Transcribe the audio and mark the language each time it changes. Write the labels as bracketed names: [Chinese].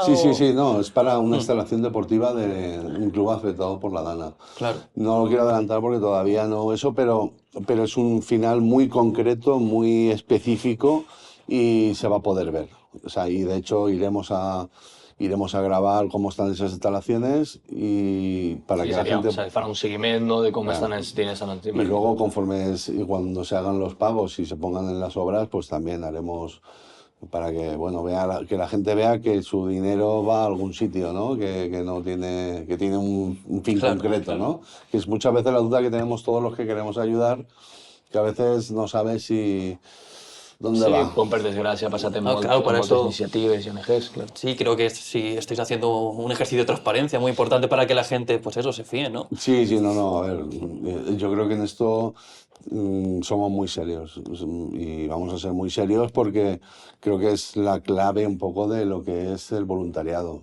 [Spanish] Sí, no, es para una instalación deportiva de un club afectado por la Dana. Claro. No lo quiero adelantar porque todavía no eso, pero es un final muy concreto, muy específico y se va a poder ver. O sea, y de hecho iremos a grabar cómo están esas instalaciones y para que la gente... [Catalan] O sea, farà un seguiment, no?, de com estan els diners en el [Spanish] Y luego, y cuando se hagan los pagos y se pongan en las obras, pues también haremos para que, bueno, que la gente vea que su dinero va a algún sitio, ¿no? Que no tiene, que tiene un fin concreto, ¿no? Que es muchas veces la duda que tenemos todos los que queremos ayudar, que a veces no sabes dónde va. [Catalan] Com per desgràcia ha passat en moltes iniciatives [Spanish] y ONGs, claro. Sí, creo que sí estáis haciendo un ejercicio de transparencia muy importante para que la gente, pues eso, se fíe, ¿no? Sí, no, a ver, yo creo que en esto somos muy serios y vamos a ser muy serios porque creo que es la clave un poco de lo que es el voluntariado.